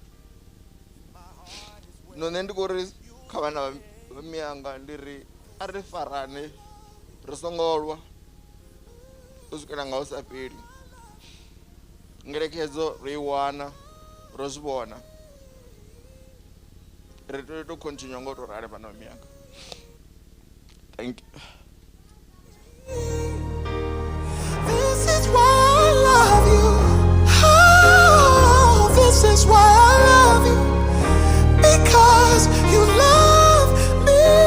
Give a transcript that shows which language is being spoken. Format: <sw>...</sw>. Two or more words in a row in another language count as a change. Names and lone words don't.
<ve>No nṋe ndi khou ri kha vhana vha miyanga ndi ri a ri farane ri songo lwa u swikela nga u sa fheli. Ngeletshedzo ro i wana, ro zwi vhona, ri tea u continue nga u tou rali vhana vha miyanga.</ve> <en>Thank you. This is why I love you. Oh, this is why I love you. Because you love me.</en>